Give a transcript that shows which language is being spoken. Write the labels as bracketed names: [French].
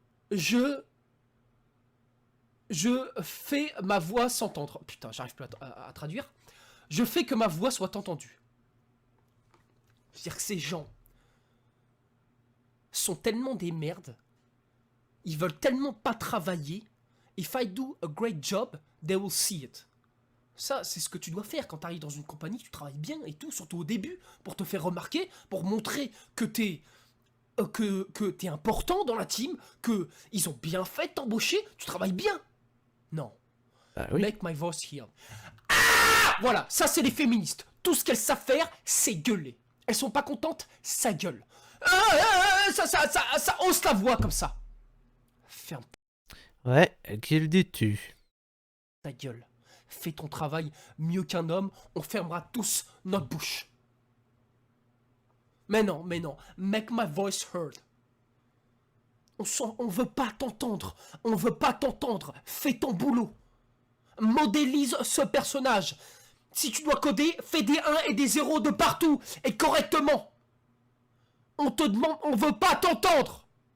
[French] Je fais ma voix s'entendre. Putain, j'arrive plus à traduire. Je fais que ma voix soit entendue. C'est-à-dire que ces gens sont tellement des merdes. Ils veulent tellement pas travailler. [English] If I do a great job, they will see it. [French] Ça, c'est ce que tu dois faire quand tu arrives dans une compagnie, tu travailles bien et tout, surtout au début, pour te faire remarquer, pour montrer que t'es important dans la team, que ils ont bien fait de t'embaucher, tu travailles bien. Non. Bah oui. [English] Make my voice heard. [French] Ah, voilà, ça c'est les féministes. Tout ce qu'elles savent faire, c'est gueuler. Elles sont pas contentes, ça gueule. Ça hausse la voix comme ça. Ferme Ouais, qui le dis-tu? ta gueule. Fais ton travail mieux qu'un homme, on fermera tous notre bouche. Mais non, [English] make my voice heard. [French] On veut pas t'entendre, on veut pas t'entendre. Fais ton boulot. Modélise ce personnage. Si tu dois coder, fais des 1 et des 0 de partout et correctement. On te demande, on veut pas t'entendre.